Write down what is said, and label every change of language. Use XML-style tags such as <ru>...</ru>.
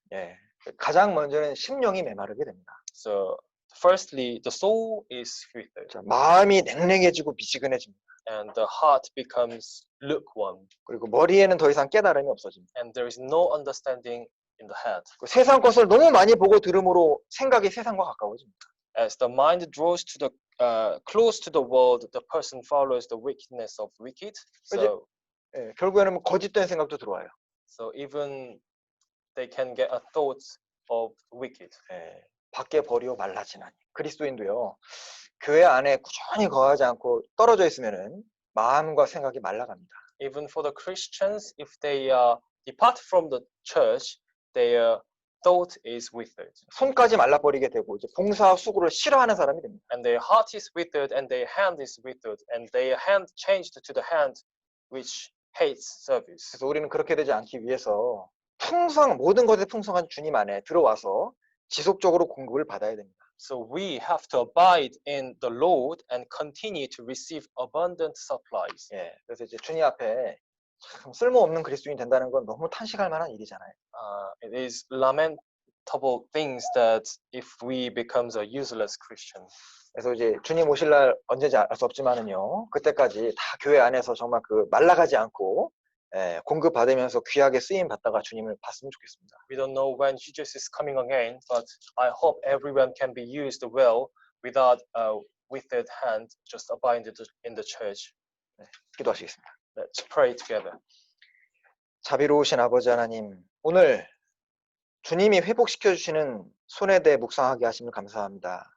<ko>예, 가장 먼저는 심령이 메마르게 됩니다.</ko> <en>So firstly, the soul is withered.</en> <ko>자, 마음이 냉랭해지고 미지근해집니다.</ko> <en>And the heart becomes lukewarm.</en> <ko>그리고 머리에는 더 이상 깨달음이 없어집니다.</ko> <en>And there is no understanding in the head.</en> <ko>세상 것을 너무 많이 보고 들음으로 생각이 세상과 가까워집니다.</ko> <en>As the mind draws to the close to the world, the person follows the wickedness of wicked. So,</en> <ko>결국에는 거짓된 생각도 들어와요.</ko> <en>so even they can get a thought of wicked.</en> <ko>밖에 버리고 말라지나니. 그리스도인도요. 교회 안에 꾸준히 거하지 않고 떨어져 있으면은 마음과 생각이 말라갑니다.</ko> <en>Even for the Christians, if they depart from the church, their thought is withered.</en> <ko>손까지 말라버리게 되고 이제 봉사 수고를 싫어하는 사람이 됩니다.</ko> <en>And their heart is withered, and their hand is withered, and their hand changed to the hand which hates service.</en> <ko>그래서 우리는 그렇게 되지 않기 위해서 모든 것에 풍성한 주님 안에 들어와서 지속적으로 공급을 받아야 됩니다.</ko> <en>So we have to abide in the Lord and continue to receive abundant supplies.</en> <ko>그래서 이제 주님 앞에 참 쓸모없는 그리스도인 된다는 건 너무 탄식할 만한 일이잖아요.</ko> <en>It is lamentable things that if we becomes a useless Christian.</en> <ko>그래서 이제 주님 오실 날 언제인지 알 수 없지만은요. 그때까지 다 교회 안에서 정말 그 말라가지 않고 공급 받으면서 귀하게 쓰임 받다가 주님을 봤으면 좋겠습니다.</ko> <en>We don't know when Jesus is coming again, but I hope everyone can be used well without withered hand just abide in the church.</en> <ko>기도하시겠습니다.</ko> <en>Let's pray together.</en> <ko>자비로우신 아버지 하나님, 오늘 주님이 회복시켜 주시는 손에 대해 묵상하게 하심을 감사합니다.</ko>